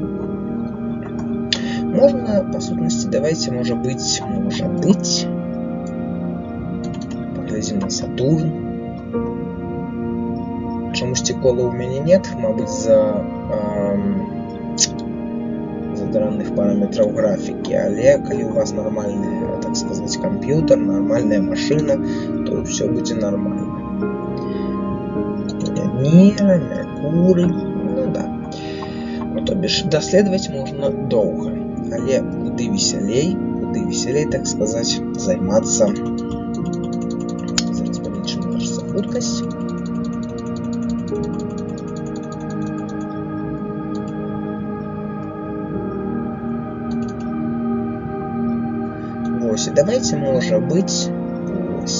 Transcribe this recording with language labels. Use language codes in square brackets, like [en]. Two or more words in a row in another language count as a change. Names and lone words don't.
[be] Можна, па сутнасці, давайте, можа быць, паглядзім на Сатурн. Чамусьці кола ў мяне нет, мабыць, з-за дрэнных параметраў графікі. [ru] помылки, [be] але калі [ru] у вас нормальный, так сказать, компьютер, нормальная машина, то все будет нормально. Венера, Меркурий, ну да. Ну, то бишь, даследовать можно долго, [be] але куды [ru] веселей, так сказать, займаться. [be] Зараз павелічым нашу хуткасць. Вось, давайте, можа быць, вось.